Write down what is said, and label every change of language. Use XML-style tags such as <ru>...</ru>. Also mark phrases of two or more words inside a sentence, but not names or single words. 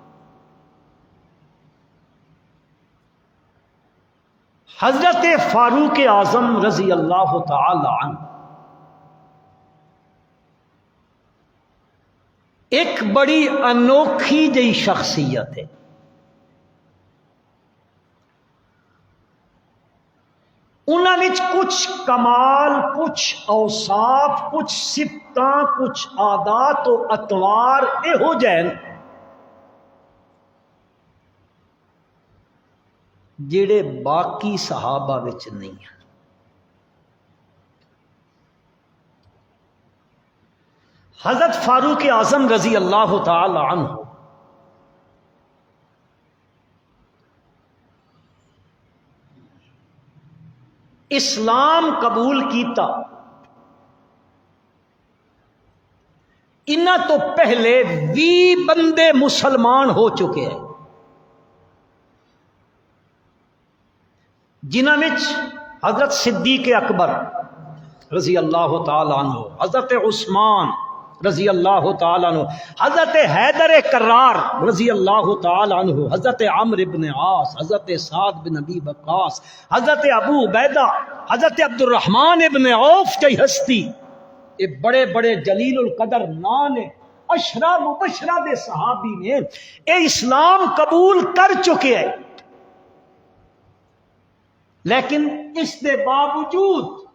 <pa>حضرت فاروق اعظم رضی اللہ تعالی عنہ ایک بڑی انوکھی جئی شخصیت ہے. انہاں وچ کچھ کمال، کچھ اوصاف، کچھ صفتاں، کچھ عادات و اطوار یہو جہے جڑے باقی صحابہ وچ نہیں ہیں۔ حضرت فاروق اعظم رضی اللہ تعالی عنہ اسلام قبول کیتا، انہاں تو پہلے 20 بندے مسلمان ہو چکے ہیں، جنہاں وچ حضرت صدیق اکبر رضی اللہ تعالی عنہ، حضرت عثمان رضی اللہ تعالی عنہ، حضرت حیدر کرار رضی اللہ تعالی عنہ، حضرت عمرو بن عاص، حضرت سعد بن ابی وقاص، حضرت ابو عبیدہ، حضرت عبد الرحمن ابن عوف کی ہستی، یہ بڑے بڑے جلیل القدر نام نے، اشرا مبشرہ دے صحابی نے اے اسلام قبول کر چکے ہیں،</pa> <ur>لیکن اس کے باوجود</ur>